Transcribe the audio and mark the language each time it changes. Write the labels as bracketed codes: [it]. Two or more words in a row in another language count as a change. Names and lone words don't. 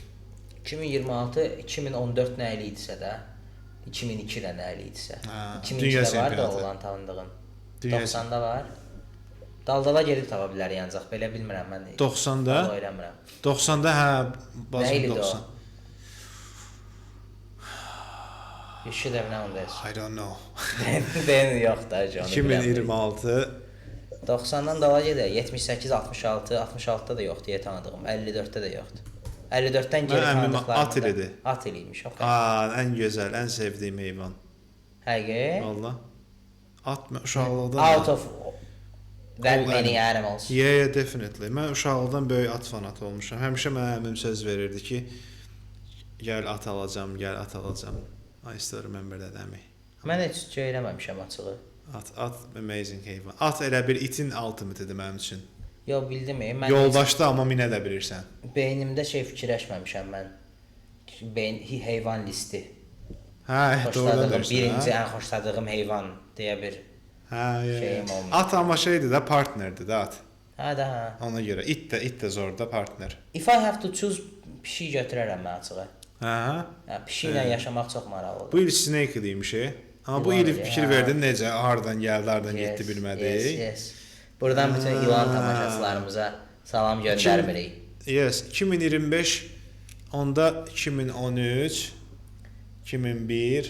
[az] 2026, 2014 nə il idisə də, 2002 də nə il idisə. 2002-də var da olan tanıdığın. 90-da var. Daldala gedib tapa bilər ancaq, belə bilmirəm mən. 90-da? 90-da, hə, bazım 90. [en] You should have known this. I don't know. [az] Ben yox da John. 2026 90-dan dala gedək. 78, 66, 66-da da yoxdur tanıdığım. 54-də də yoxdur. 54-dən geri tanıdıqlarımda. At ilidir. At iliymiş. Okay. ən gözəl, ən sevdiyim heyvan. Həqiqi? Valla. At uşaqlıqdan. [en] Out of that many animals. Yeah, definitely. [az] Mən uşaqlıqdan böyük at fanatı olmuşam. Həmişə mənə əmim söz verirdi ki, gəl at alacam, gəl at alacam. [en] I still remember that əmi. [az] Mən heç söyləməmişəm açığı. At amazing heyvan. At elə bir itin ultimate-idir mənim üçün. Yo, bildim. Yoldaşda amma minə də bilirsən. Beynimdə fikirləşməmişəm mən. Heyvan listi. Hə, doğrudur. Birinci ən xoşladığım heyvan deyə bir şeyim olmuş. At amma şeydir də, partnerdir də at. Hə də, hə. Ona görə it də zor da partner. [en] If I have to choose, [az] pişik götürərəm mən açığı. Hə. Pişiklə yaşamaq çox maraqlıdır. Bu il snake idiymiş. Amma bu il fikir verdin necə, hardan gəldi, hardan getdi bilmədik. [en] Yes. [az] Buradan bütün ilan tamaşaçılarımıza salam göndərmirik. Yes, 2025, onda 2013, 2001.